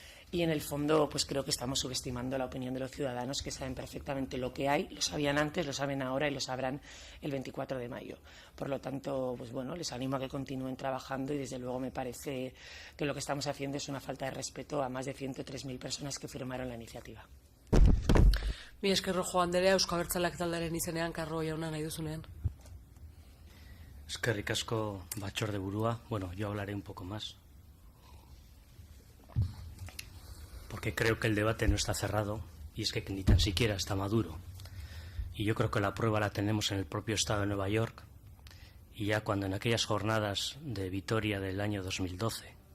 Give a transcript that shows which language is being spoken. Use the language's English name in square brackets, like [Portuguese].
[Spanish] Y en el fondo, pues creo que estamos subestimando la opinión de los ciudadanos que saben perfectamente lo que hay, lo sabían antes, lo saben ahora y lo sabrán el 24 de mayo. Por lo tanto, pues bueno, les animo a que continúen trabajando y desde luego me parece que lo que estamos haciendo es una falta de respeto a más de 103.000 personas que firmaron la iniciativa. [Basque] Mi esker Rojo Andrea, Eusko Abertzaleak taldearen izenean, Karro jauna nahi duzunean. Eskerrik asko batzorde burua. [Spanish] Bueno, yo hablaré un poco más. Porque creo que el debate no está cerrado y es que ni tan siquiera está maduro. Y yo creo que la prueba la tenemos en el propio estado de Nueva York y ya cuando en aquellas jornadas de Vitoria del año 2012.